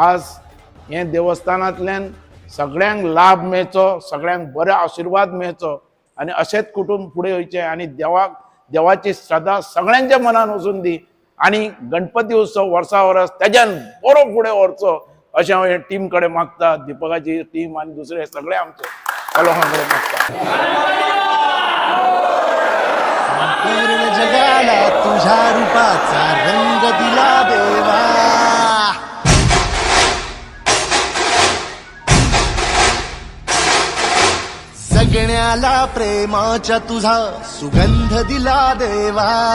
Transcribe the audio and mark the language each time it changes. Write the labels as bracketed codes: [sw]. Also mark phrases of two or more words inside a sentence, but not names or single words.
[kok] आज हें देवस्थानांतल्यान सगळ्यांक लाभ मेळचो, सगळ्यांक बरो आशिर्वाद मेळचो आनी अशेंच कुटूंब फुडें वयचें आणि देवाची श्रद्धा सगळ्यांच्या मनान वचून दी आणि गणपती उत्सव वर्सा वर्स तेज्यान बरो फुडें व्हरचो अशें हांव हे टीम कडेन मागता. दीपकाची टीम आनी दुसरे सगळे आमचे लोकां कडेन मागता. [mr] पूर्ण जगाला तुझ्या रूपाचा रंग दिला देवा, सगळ्याला प्रेमाच्या तुझा सुगंध दिला देवा.